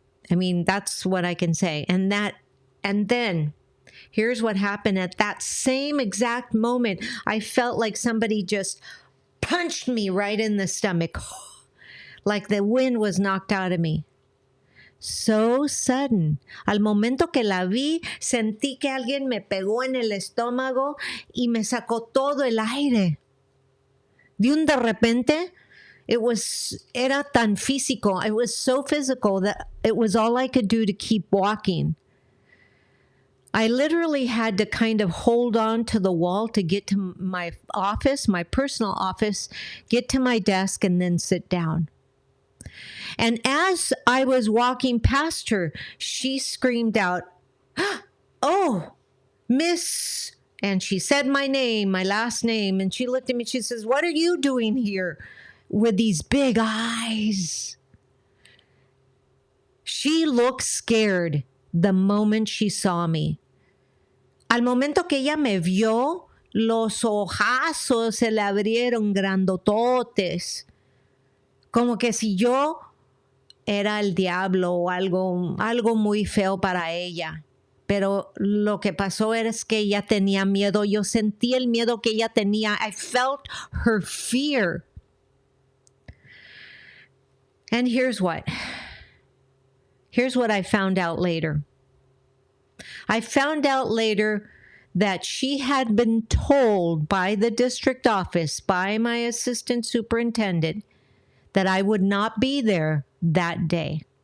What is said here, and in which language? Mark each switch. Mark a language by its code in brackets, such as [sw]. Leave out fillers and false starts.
[en] I mean, that's what I can say. And then here's what happened at that same exact moment. I felt like somebody just punched me right in the stomach, like the wind was knocked out of me. So sudden. [es] Al momento que la vi, sentí que alguien me pegó en el estómago y me sacó todo el aire. De un de repente, era tan físico. [en] It was so physical that it was all I could do to keep walking. I literally had to kind of hold on to the wall to get to my office, my personal office, get to my desk, and then sit down. And as I was walking past her, she screamed out, "Oh, Miss," and she said my name, my last name, and she looked at me, she says, "What are you doing here with these big eyes?" She looked scared the moment she saw me. [es] Al momento que ella me vio, los ojazos se le abrieron grandototes, como que si yo era el diablo o algo muy feo para ella. Pero lo que pasó es que ella tenía miedo. Yo sentí el miedo que ella tenía. [en] I felt her fear. And here's what I found out later. I found out later that she had been told by the district office, by my assistant superintendent, that I would not be there that day.